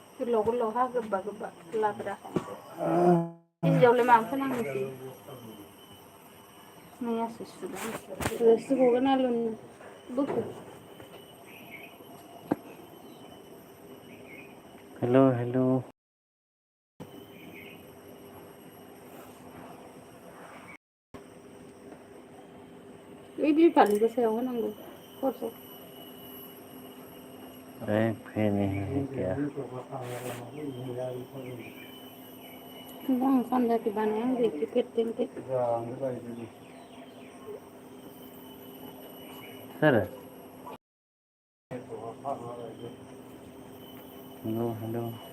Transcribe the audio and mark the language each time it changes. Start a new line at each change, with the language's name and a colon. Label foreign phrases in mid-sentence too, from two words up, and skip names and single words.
Bodo: गोलाव गोलावहा गोबा गोबा लाब्रा केजियावलाय माबा फोनांगौसै मैयासो सुदों रोसि गगोन आलुनि बोखो
English: hello hello
Bodo: बे फालिखौ सायाव होनांगौ खरस
Hindi: एक भी नहीं है क्या
Bodo: आं सानजाखै बानाय आं बेखि फेरथेंखै
English: sir hello hello